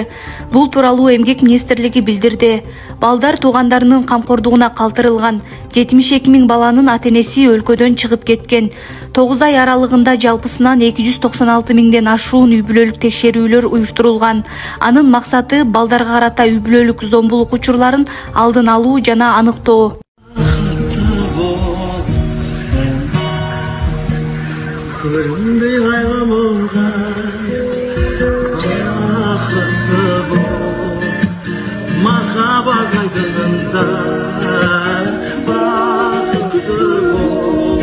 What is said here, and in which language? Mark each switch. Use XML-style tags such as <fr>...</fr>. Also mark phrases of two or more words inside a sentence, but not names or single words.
<ky>Бул тууралуу Эмгек министрлиги билдирди. Балдар туугандарынын камкордугуна калтырылган. 72 миң баланын ата-энеси өлкөдөн чыгып кеткен. 9 ай аралыгында жалпысынан 296 миңден ашуун үй-бүлөлүк текшерүүлөр уюштурулган. Анын максаты балдарга карата үй-бүлөлүк зомбулук учурларын алдын алуу жана аныктоо.</ky> <kk>Көрінбей айлымылға бақытты бол, махаббат айдынында бақытты бол.</kk>